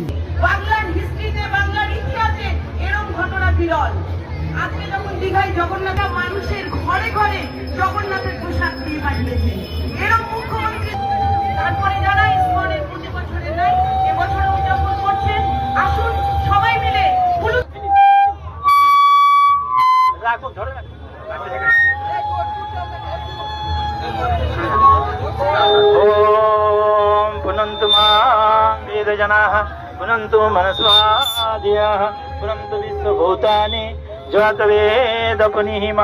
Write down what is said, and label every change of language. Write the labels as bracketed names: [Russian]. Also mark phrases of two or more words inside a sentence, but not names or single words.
[Bangla] বাংলার হিস্ট্রিতে, বাংলার ইতিহাসে এরকম ঘটনা বিরল। আজকে যখন দীঘায় জগন্নাথ মানুষের ঘরে ঘরে জগন্নাথের পোশাক দিয়ে পাঠিয়েছে, এরকম মুখ্যমন্ত্রী। তারপরে যারা ইসকনের প্রতি বছরে নাই, এবছর উদযাপন করছেন। আসুন সবাই মিলে [Sanskrit] ओम पुनन्तु मां वेदजनाः पुनन्तु मनस्वादयाः पुनन्तु विश्वभूतानि जातवेदपुनिः